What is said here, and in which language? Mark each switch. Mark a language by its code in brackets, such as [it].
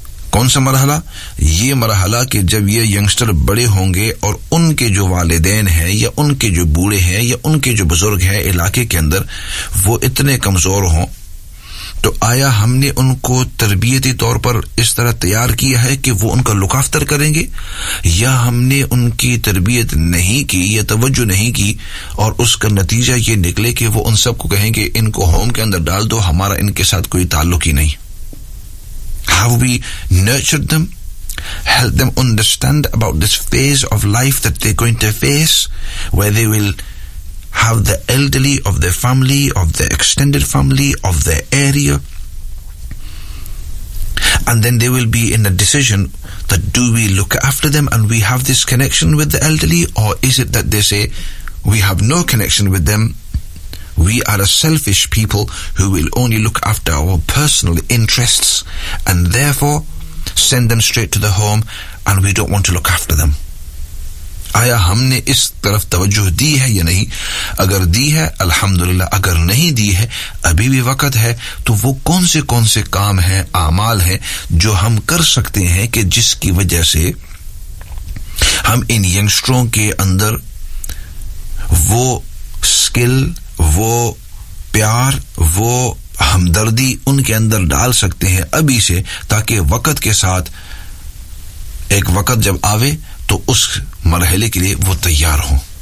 [ur] کون سا مرحلہ؟ یہ مرحلہ کہ جب یہ ینگسٹر بڑے ہوں گے اور ان کے جو والدین ہیں یا ان کے جو بوڑھے ہیں یا ان کے جو بزرگ ہیں علاقے کے اندر وہ اتنے کمزور ہوں, تو آیا ہم نے ان کو تربیتی طور پر اس طرح تیار کیا ہے کہ وہ ان کا لک آفٹر کریں گے, یا ہم نے ان کی تربیت نہیں کی یا توجہ نہیں کی اور اس کا نتیجہ یہ نکلے کہ وہ ان سب کو کہیں گے کہ ان کو ہوم کے اندر ڈال دو, ہمارا ان کے ساتھ کوئی تعلق ہی نہیں. [en] Have we nurture them, help them understand about this phase of life that they going to face, where they will have the elderly of their family, of their extended family, of their area, and then they will be in a decision that do we look after them and we have this connection with the elderly, or is it that they say we have no connection with them, we are a selfish people who will only look after our personal interests and therefore send them straight to the home and we don't want to look after them. [ur] آیا ہم نے اس طرف توجہ دی ہے یا نہیں؟ اگر دی ہے الحمدللہ, اگر نہیں دی ہے ابھی بھی وقت ہے. تو وہ کون سے کام ہیں, اعمال ہیں جو ہم کر سکتے ہیں کہ جس کی وجہ سے ہم ان ینگسٹروں کے اندر وہ سکل, وہ پیار, وہ ہمدردی ان کے اندر ڈال سکتے ہیں ابھی سے, تاکہ وقت کے ساتھ ایک وقت جب آوے تو اس مرحلے کے لیے وہ تیار ہوں.